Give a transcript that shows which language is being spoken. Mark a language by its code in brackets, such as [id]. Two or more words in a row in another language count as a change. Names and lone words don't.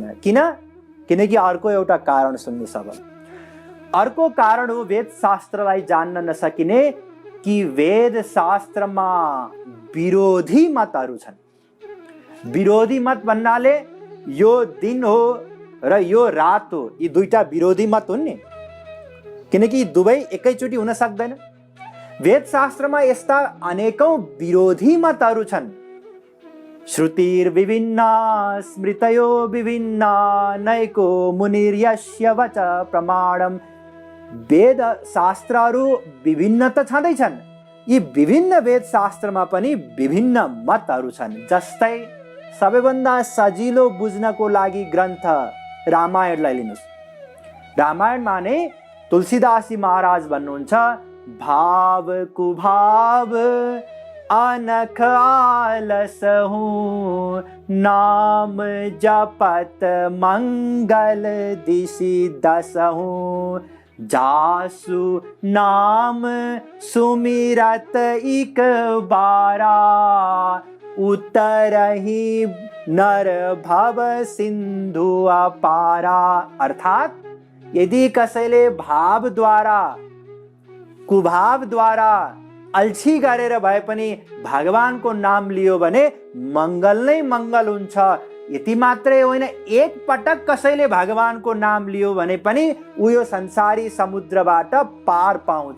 [ne] किनकि अर्को एउटा कारण सुन्नुहोस्। अब अर्को कारण हो वेद शास्त्रलाई जान्न नसकिने कि वेद शास्त्रमा विरोधी मतहरू छन्। विरोधी मत भन्नाले यो दिन हो र यो रात हो, यी दुईटा विरोधी मत हुन् नि, किनकि दुवै एकैचोटि हुन सक्दैन। वेद शास्त्रमा यस्ता अनेकौं विरोधी मतहरू छन्। [sa] श्रुतिर विभिन्ना स्मृतयो विभिन्ना नैको मुनिर्यस्य वच प्रमाणम। [ne] वेद शास्त्रहरू विभिन्न त छँदैछन्, यी विभिन्न वेद शास्त्रमा पनि विभिन्न मतहरू छन्। जस्तै सबैभन्दा सजिलो बुझ्नको लागि ग्रन्थ रामायणलाई लिनुहोस्। रामायणमा नै तुलसीदास जी महाराज भन्नुहुन्छ, [awa] भाव कुभाव अनख आलस हूँ, नाम जपत मंगल दिशि दसहूँ, जासु नाम सुमिरत इक बारा, उतरहि नर भव सिंधु अपारा। [ne] अर्थात यदि कसैले भावद्वारा, कुभावद्वारा अल्छी गरेर भए पनि भगवानको नाम लियो भने मङ्गल नै मङ्गल हुन्छ। यति मात्रै होइन, एक पटक कसैले भगवानको नाम लियो भने पनि ऊ यो संसारी समुद्रबाट पार पाउँछ।